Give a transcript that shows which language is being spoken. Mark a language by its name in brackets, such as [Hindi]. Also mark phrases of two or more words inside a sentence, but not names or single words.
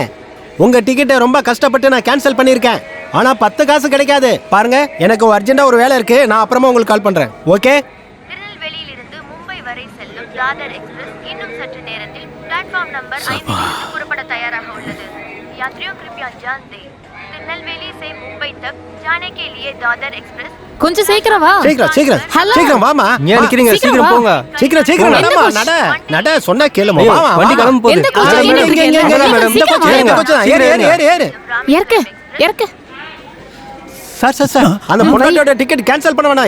[Tamil] உங்க டிக்கெட்டை ரொம்ப கஷ்டப்பட்டு நான் கேன்சல் பண்ணியிருக்கேன். ஆனா 10 காசு கிடைக்காது. பாருங்க, எனக்கு அர்ஜென்ட்டா ஒரு வேலை இருக்கு. நான் அப்புறமா உங்களுக்கு கால் பண்றேன். ஓகே? திருநெல்வேலியிலிருந்து மும்பை வரை செல்லும் தாதர் எக்ஸ்பிரஸ் இன்னும் சற்று நேரத்தில் [English] platform number [Tamil] 5 புறப்பட தயாராக உள்ளது. [Hindi] यात्रियों कृपया ध्यान दें, திருநெல்வேலி से मुंबई तक जाने के लिए दादर एक्सप्रेस. [Tamil] கொஞ்சம் சீக்கிரம் வா. சீக்கிரம் வாமா. ஏன் நிக்கிறீங்க? சீக்கிரம் போங்க. சீக்கிரம் நடமா. நட சொன்னா கேளுமா. வாமா. வண்டி கிளம்ப போகுது. எந்த கோச்? இறக்கு. சார் அந்த பொண்டாட்டியோட [English] ticket cancel [Tamil] பண்ண வேணாம்.